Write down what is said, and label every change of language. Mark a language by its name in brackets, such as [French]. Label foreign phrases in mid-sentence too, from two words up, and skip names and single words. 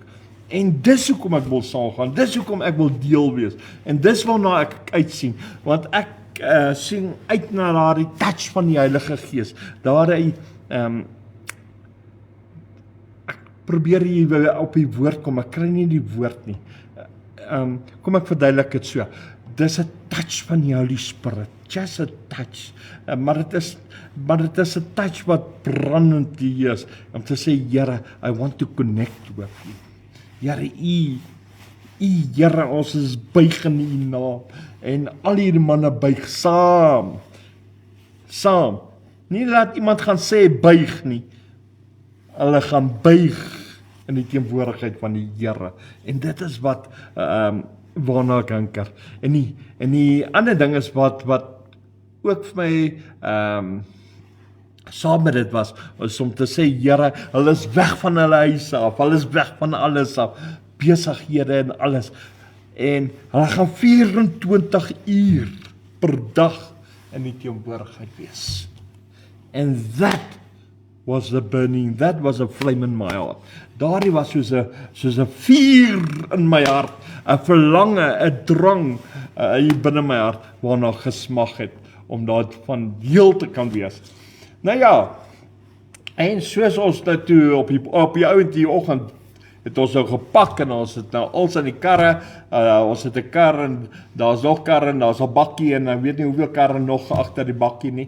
[Afrikaans] En dis hoekom ek wil saamgaan, dis hoekom ek wil deel wees, en dis waarna ek uitsien, want ek sien uit na daardie touch van die Heilige Gees, daardie, ek probeer hier op die woord kom, ek kry nie die woord nie, kom ek verduidelik het so, dis 'n touch van die [English] Holy Spirit, just a touch, [Afrikaans] maar dit is 'n touch wat brandend is, om te sê, Here, [English] I want to connect with you. [Afrikaans] Here, Here, ons is buig in U naam, en al hierdie manne buig saam, nie laat iemand gaan sê buig nie, hulle gaan buig in die teenwoordigheid van die Here, en dit is wat, waarna ek hanker, en die ander ding is wat ook vir my, saam met dit was om te sê, Here, hulle is weg van hulle huise af, hulle is weg van alles af, besighede en alles, en hulle gaan 24 uur per dag in die teenwoordigheid wees. [English] And that was the burning, that was a flame in my heart. [Afrikaans] Daardie was soos 'n vuur in my hart, 'n verlange, 'n drang hier binne my hart, waarna gesmag het, om daarvan deel te kan wees. Nou ja, en soos ons nou toe op die ouend die oggend, het ons nou gepak en ons het nou als in die karre, ons het 'n kar en daar's nog karre en daar's 'n bakkie en ek weet nie hoeveel karre nog agter die bakkie nie.